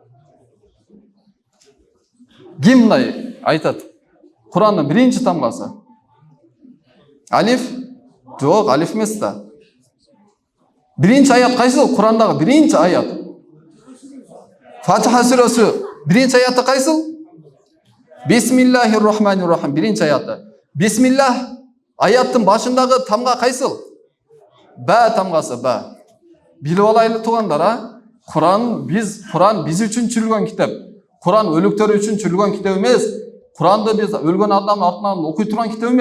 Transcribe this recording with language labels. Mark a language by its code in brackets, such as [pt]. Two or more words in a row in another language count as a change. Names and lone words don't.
[ky] Ким мындай айтат? Курандын биринчи тамгасы. Алиф? Жок, алиф эмес да. Биринчи аят кайсыл? Курандагы биринчи аят. Фатиха сүрөсү биринчи аяты кайсыл? [ar] بسم الله الرحمن الرحيم [ky] биринчи аяты. Бисмиллах аяттын башындагы тамга кайсыл? Ба тамгасы, ба. Билип алайлы туугандар, Куран биз үчүн түшүрүлгөн китеп. Куран өлүктөр үчүн түшүрүлгөн китеп эмес. Куранды биз өлгөн адамдын артынан окуй турган китеп эмес.